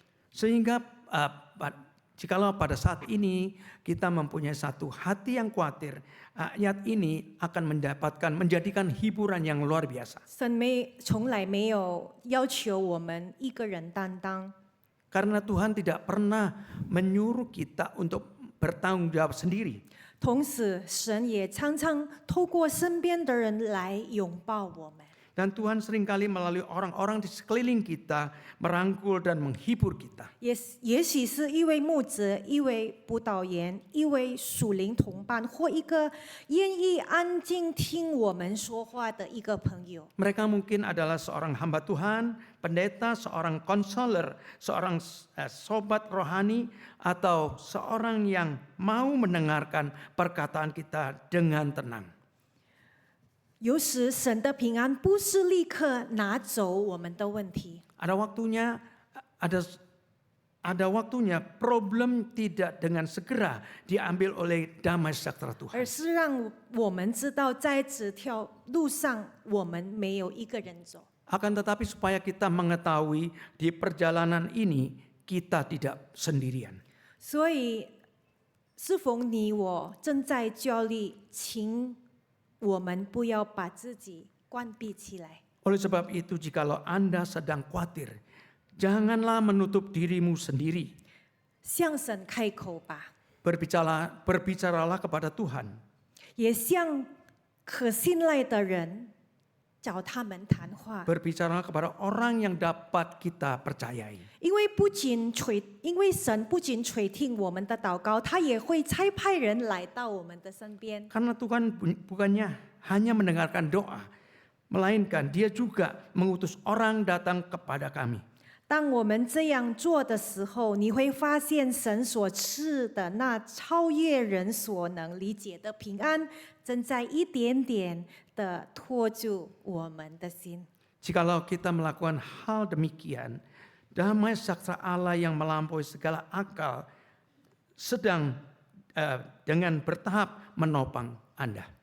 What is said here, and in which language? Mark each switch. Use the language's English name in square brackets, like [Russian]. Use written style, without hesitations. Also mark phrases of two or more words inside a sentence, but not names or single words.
[Indonesian] Sehingga jikalau pada saat ini kita mempunyai satu hati yang khawatir, ayat ini akan menjadikan hiburan yang luar biasa. [Chinese] 神从来没有要求我们一个人担当， [Indonesian] Karena Tuhan tidak pernah menyuruh kita untuk bertanggung jawab sendiri. [Chinese] 同时神也常常透过身边的人来拥抱我们。 [Indonesian] Dan Tuhan seringkali melalui orang-orang di sekeliling kita merangkul dan menghibur kita. [Chinese] 也许是一位牧者、一位辅导员、一位属灵同伴，或一个愿意安静听我们说话的一个朋友。 [Indonesian] Mereka mungkin adalah seorang hamba Tuhan, pendeta, seorang konselor, seorang sobat rohani, atau seorang yang mau mendengarkan perkataan kita dengan tenang. [Chinese] 有时神的平安不是立刻拿走我们的问题， [Indonesian] Ada waktunya problem tidak dengan segera diambil oleh damai sejahtera Tuhan. [Chinese] 而是让我们知道，在这条路上我们没有一个人走。 [Indonesian] Akan tetapi supaya kita mengetahui di perjalanan ini kita tidak sendirian. [Chinese] 所以，是否你我正在焦虑，请我们不要把自己关闭起来。 [Indonesian] Oleh sebab itu jikalau Anda sedang khawatir, janganlah menutup dirimu sendiri. [Chinese] 向神开口吧， [Indonesian] Berbicaralah kepada Tuhan. [Chinese] 也向可信赖的人找他们谈话。 [Indonesian] Berbicaralah kepada orang yang dapat kita percayai. [Chinese] 因为神不仅垂听我们的祷告，他也会差派人来到我们的身边。 [Indonesian] Karena Tuhan bukannya hanya mendengarkan doa, melainkan Dia juga mengutus orang datang kepada kami. [Chinese] 当我们这样做的时候，你会发现神所赐的那超越人所能理解的平安，正在一点点的托住我们的心。 [Indonesian] Jikalau kita melakukan hal demikian, damai sejahtera Allah yang melampaui segala akal sedang dengan bertahap menopang Anda.